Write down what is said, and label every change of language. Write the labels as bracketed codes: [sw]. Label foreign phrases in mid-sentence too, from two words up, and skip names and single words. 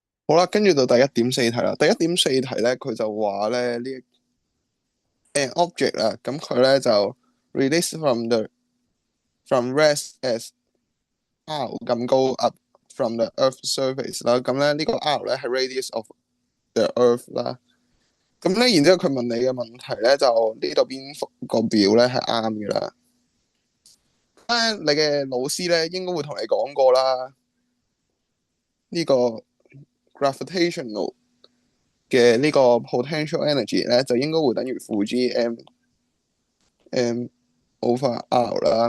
[yue] 好啦，跟住到第1.4題啦。第1.4題咧，佢就話咧 [en] an object [yue] 啦，咁佢咧就 [en] release from rest as r [yue] 咁高 [en] up from the earth surface [yue] 啦。咁咧呢個 r 咧係 [en] radius of the earth [yue] 啦。咁咧然之後佢問你嘅問題咧就呢度邊幅個表咧係啱嘅啦。你嘅老師咧應該會同你講過啦，呢個 gravitational 嘅呢個 [en] potential energy [yue] 咧就應該會等於負 [en] gm over r [yue] 啦。